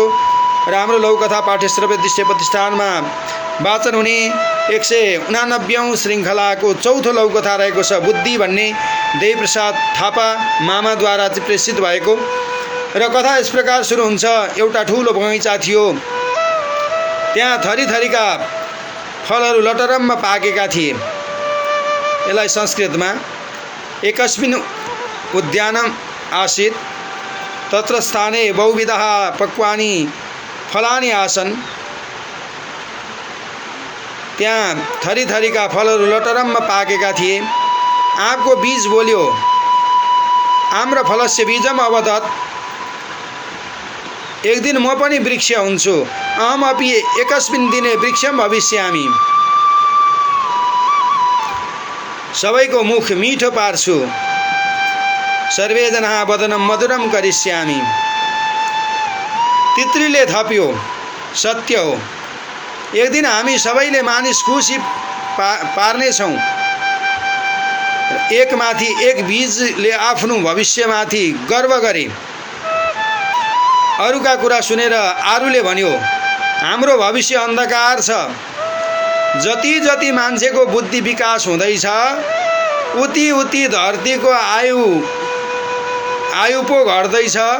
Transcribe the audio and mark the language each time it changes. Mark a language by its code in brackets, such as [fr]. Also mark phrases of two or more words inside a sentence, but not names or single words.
[ne] र हाम्रो लौकथा पाठ्यश्रव्य दृश्य प्रतिष्ठानमा वाचन हुने 189औं श्रृङ्खलाको चौथो लौकथा रहेको छ बुद्धि भन्ने देवीप्रसाद थापा मामाद्वारा चाहिँ प्रेषित भएको। र कथा यस प्रकार सुरु हुन्छ। एउटा ठुलो बगैँचा थियो, त्यहाँ थरीथरीका फलहरू लटरम्म पाकेका थिए। यसलाई संस्कृतमा [sa] एकस्मिन् उद्यानम् आसीत् तत्र स्थाने बहुविधः पक्वानि फलानि आसन्। [ne] त्यहाँ थरीथरीका फलहरू लटरम्म पाकेका थिए। आँपको बीज बोल्यो, [sa] आम्रफलस्य बीजम् अवदत्, [ne] एक दिन म पनि वृक्ष हुन्छु, [sa] अहमपि एकस्मिन् दिने वृक्षं भविष्यामि, [ne] सबैको मुख मिठो पार्छु, [sa] सर्वे जनाः वदनं मधुरं करिष्यामि। [ne] तित्रीले थप्यो, सत्य हो, एक दिन हामी सबैले मानिस खुसी पार्नेछौँ। एकमाथि एक बीजले आफ्नो भविष्यमाथि गर्व गरे। अरूका कुरा सुनेर आरूले भन्यो, हाम्रो भविष्य अन्धकार छ, जति जति मान्छेको बुद्धि विकास हुँदैछ उति उति धरतीको आयु पो घट्दैछ।